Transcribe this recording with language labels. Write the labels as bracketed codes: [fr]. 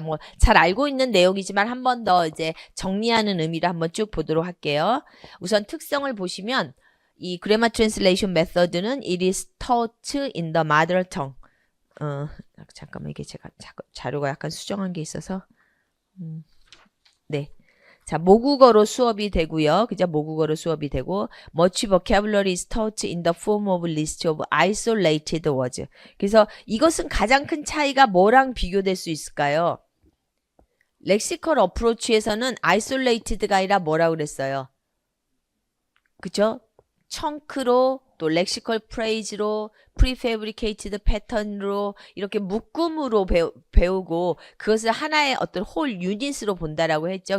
[ko] 뭐 잘 알고 있는 내용이지만 한 번 더 이제 정리하는 의미로 한번 쭉 보도록 할게요. 우선 특성을 보시면 이 그래마 트랜슬레이션 메서드는 [en] it is taught in the mother tongue. [ko] 잠깐만 이게 제가 자료가 약간 수정한 게 있어서 네. 자, 모국어로 수업이 되고요. 그죠? 모국어로 수업이 되고 [en] much vocabulary is taught in the form of list of isolated words. [ko] 그래서 이것은 가장 큰 차이가 뭐랑 비교될 수 있을까요? 렉시컬 어프로치에서는 isolated가 아니라 뭐라고 그랬어요? 그죠? 청크로 또 렉시컬 프레이즈로 프리패브리케이티드 패턴으로 이렇게 묶음으로 배우고 그것을 하나의 어떤 홀 유닛으로 본다라고 했죠.